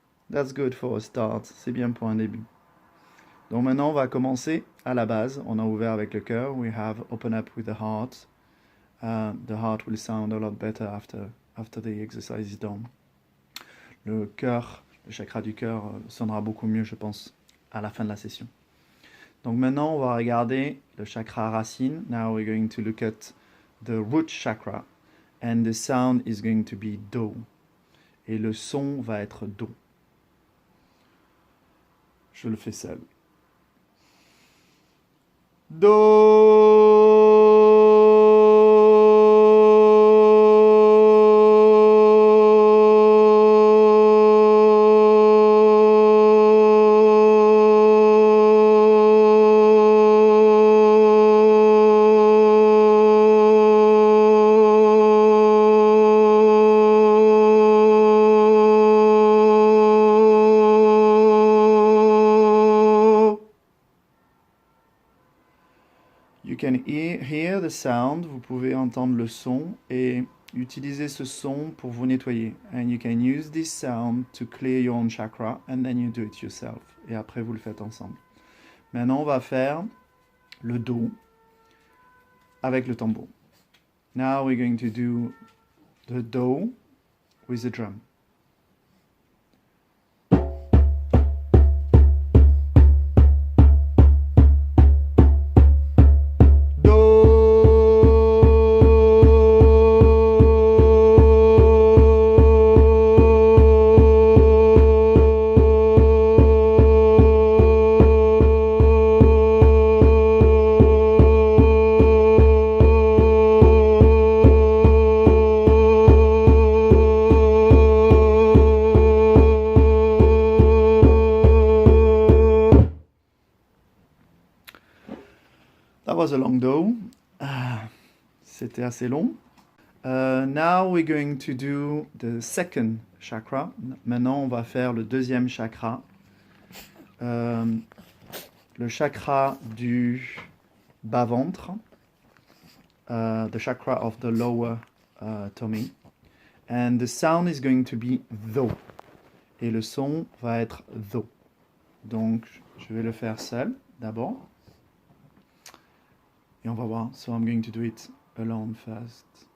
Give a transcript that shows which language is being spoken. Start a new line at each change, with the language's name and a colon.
English: That's good for a start.
French: C'est bien pour un début. Donc maintenant, on va commencer à la base. On a ouvert avec le cœur.
English: We have opened up with the heart. The heart will sound a lot better after the exercise is done.
French: Le cœur, le chakra du cœur sonnera beaucoup mieux, je pense, à la fin de la session. Donc maintenant, on va regarder le chakra racine.
English: Now we're going to look at the root chakra. And the sound is going to be Do.
French: Et le son va être Do. Je le fais seul. Do.
English: You can hear the sound,
French: vous pouvez entendre le son et utiliser ce son pour vous nettoyer.
English: And you can use this sound to clear your own chakra and then you do it yourself.
French: Et après vous le faites ensemble. Maintenant on va faire le Do avec le tambour.
English: Now we're going to do the Do with the drum. That was a long Do.
French: C'était assez long.
English: Now we're going to do the second chakra.
French: Maintenant, on va faire le deuxième chakra. Le chakra du bas-ventre.
English: The chakra of the lower tummy. And the sound is going to be Do.
French: et le son va être tho. Donc, je vais le faire seul d'abord. Et on va voir.
English: So I'm going to do it alone first.